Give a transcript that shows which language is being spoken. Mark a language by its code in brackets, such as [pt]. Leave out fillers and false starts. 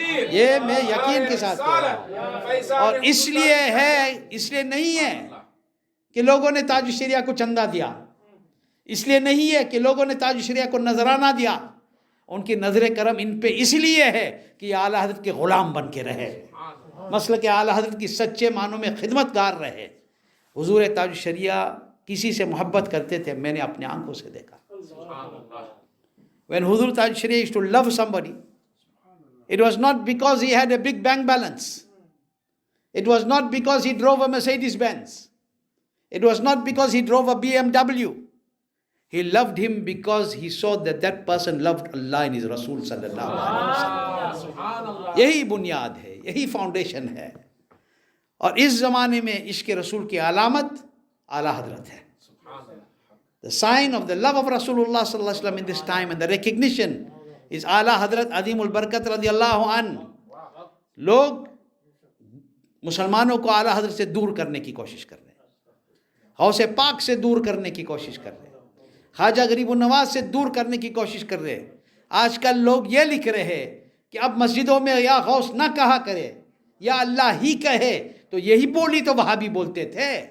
[ur] یہ میں یقین کے ساتھ کہہ رہا ہوں. اور اس لیے ہے، اس لیے نہیں ہے کہ لوگوں نے تاج الشریعہ کو چندہ دیا، اس لیے نہیں ہے کہ لوگوں نے تاج الشریعہ کو نذرانہ دیا. ان کی نظر کرم ان پہ اس لیے ہے کہ یہ اعلیٰ حضرت کے غلام بن کے رہے، مسلک اعلیٰ حضرت کی سچے معنوں میں خدمت گار رہے. حضور تاج الشریعہ کسی سے محبت کرتے تھے، میں نے اپنے آنکھوں سے دیکھا. [en] When Huzur Taj Shariah used to love somebody, it was not because he had a big bank balance. It was not because he drove a Mercedes Benz. It was not because he drove a BMW. He loved him because he saw that that person loved Allah and his Rasul sallallahu alaihi wasallam. [ur] یہی بنیاد ہے، یہی foundation ہے. اور اس زمانے میں عشق رسول کی علامت اعلیٰ حضرت ہے. [en] The sign of the love of Rasulullah sallallahu alaihi wasallam in this time and the recognition [ur] اس اعلیٰ حضرت عظیم البرکت رضی اللہ عنہ لوگ مسلمانوں کو اعلیٰ حضرت سے دور کرنے کی کوشش کر رہے ہیں، غوث پاک سے دور کرنے کی کوشش کر رہے ہیں، خواجہ غریب النواز سے دور کرنے کی کوشش کر رہے ہیں۔ آج کل لوگ یہ لکھ رہے ہیں کہ اب مسجدوں میں یا غوث نہ کہا کرے یا اللہ ہی کہے، تو یہی بولی تو وہاں بھی بولتے تھے۔